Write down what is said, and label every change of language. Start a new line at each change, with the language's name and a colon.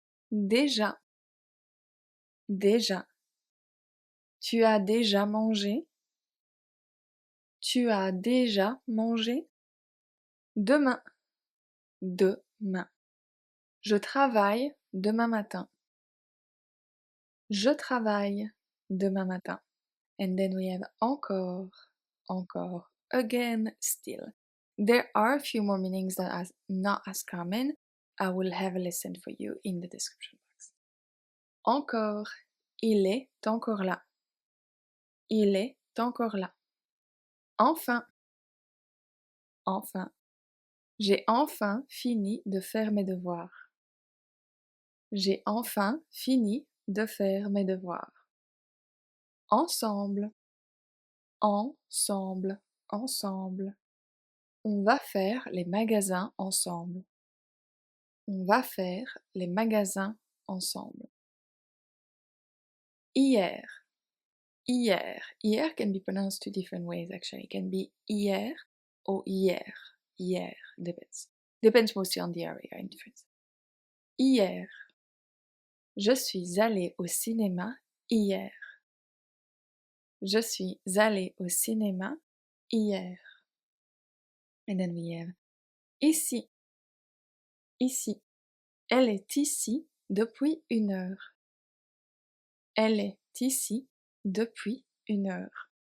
French: Déjà. Déjà. Tu as déjà mangé? Tu as déjà mangé? Demain. Demain. Je travaille demain matin. Je travaille demain matin.
English: And then we have encore, encore, again, still. There are a few more meanings that are not as common. I will have a lesson for you in the description box.
French: Encore, il est encore là. Il est encore là. Enfin, enfin, j'ai enfin fini de faire mes devoirs. J'ai enfin fini de faire mes devoirs. Ensemble, ensemble, ensemble. On va faire les magasins ensemble. On va faire les magasins ensemble. Hier. Hier.
English: Hier can be pronounced 2 different ways actually. It can be hier or hier. Hier. Depends. Depends mostly on the area in France.
French: Hier. Je suis allée au cinéma hier. Je suis allée au cinéma hier.
English: And then we have ici. Ici.
French: Elle est ici depuis 1 heure. Elle est ici depuis 1 heure.